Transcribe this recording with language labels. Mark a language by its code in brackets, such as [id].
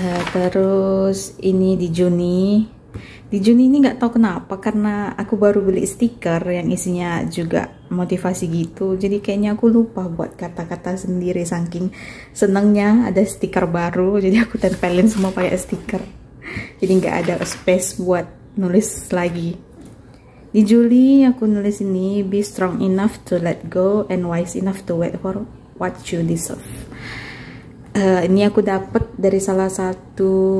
[id] Terus ini di Juni ini nggak tahu kenapa, karena aku baru beli stiker yang isinya juga motivasi gitu. Jadi kayaknya aku lupa buat kata-kata sendiri, saking senengnya ada stiker baru. Jadi aku tempelin semua pakai stiker. Jadi nggak ada space buat nulis lagi. Di Juli aku nulis ini, [en] be strong enough to let go and wise enough to wait for what you deserve. [id] Ini aku dapat dari salah satu